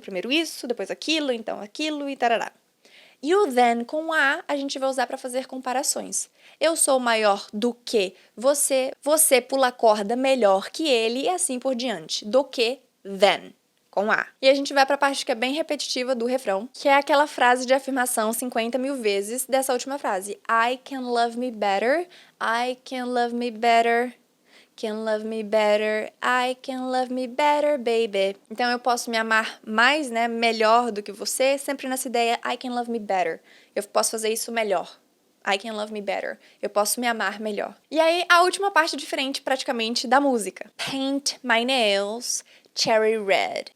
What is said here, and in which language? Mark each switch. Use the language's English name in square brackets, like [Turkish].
[Portuguese] Primeiro isso, depois aquilo, então aquilo e tarará. E o than com a gente vai usar para fazer comparações. Eu sou maior do que você, você pula a corda melhor que ele e assim por diante. Do que than com a. E a gente vai para a parte que é bem repetitiva do refrão, que é aquela frase de afirmação 50 mil vezes dessa última frase. [English] I can love me better, I can love me better. Can love me better, I can love me better, baby. [Portuguese] Então, eu posso me amar mais, né, melhor do que você, sempre nessa ideia, [English] I can love me better. [Portuguese] Eu posso fazer isso melhor. [English] I can love me better. [Portuguese] Eu posso me amar melhor. E aí, a última parte diferente, praticamente, da música. [English] Paint my nails cherry red.